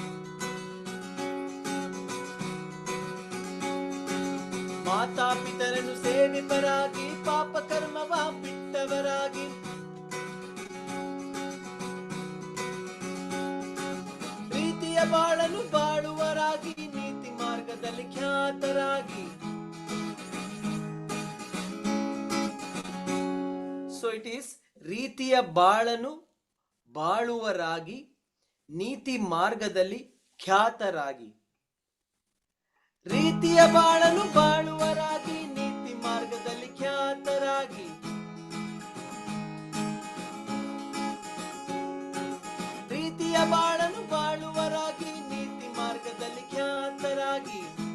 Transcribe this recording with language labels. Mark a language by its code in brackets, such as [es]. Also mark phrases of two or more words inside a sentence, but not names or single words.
[kn] ಮಾತಾ ಪಿತರನ್ನು ಸೇವಿಪರಾಗಿ ಪಾಪ ಕರ್ಮವ ಬಿಟ್ಟವರಾಗಿ. ಪ್ರೀತಿಯ ಬಾಳನು ಬಾಳುವರಾಗಿ ನೀತಿ ಮಾರ್ಗದಲ್ಲಿ ಖ್ಯಾತರಾಗಿ. [en] So it is [kn] ರೀತಿಯ ಬಾಳನು ಬಾಳುವರಾಗಿ ನೀತಿ ಮಾರ್ಗದಲ್ಲಿ ಖ್ಯಾತರಾಗಿ. ರೀತಿಯ ಬಾಳನು ಬಾಳುವರಾಗಿ ನೀತಿ ಮಾರ್ಗದಲ್ಲಿ ಖ್ಯಾತರಾಗಿ. ರೀತಿಯ ಬಾಳನು ಬಾಳುವರಾಗಿ ನೀತಿ ಮಾರ್ಗದಲ್ಲಿ ಖ್ಯಾತರಾಗಿ.